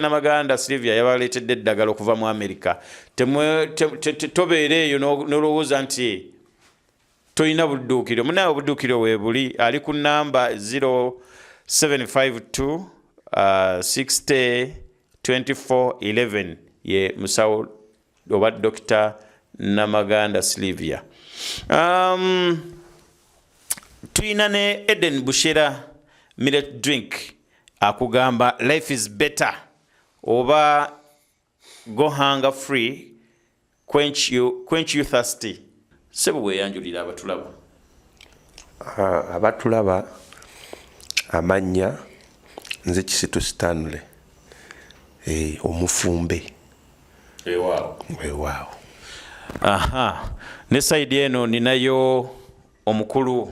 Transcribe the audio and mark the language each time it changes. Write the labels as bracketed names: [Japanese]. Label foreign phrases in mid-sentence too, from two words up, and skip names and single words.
[Ganda] Namaganda Sylvia yabaleetedde eddagala okuva mu America tobeera eyo nolowooza nti tolina budduukiro munaye obudduukiro weebuli ali ku namba 0752 60 2411 ye musawo oba Dr. Namaganda Sylvia. Tuina ne Eden Bushera millet drink akugamba [English] life is better [Ganda] oba [English] go hunger free quench you thirsty. [Ganda] Sebo we yanjulira abatulaba. Abatulaba amanya nze Kisitu Stanley omufumbe wow. Aha ne side eno ninayo omukulu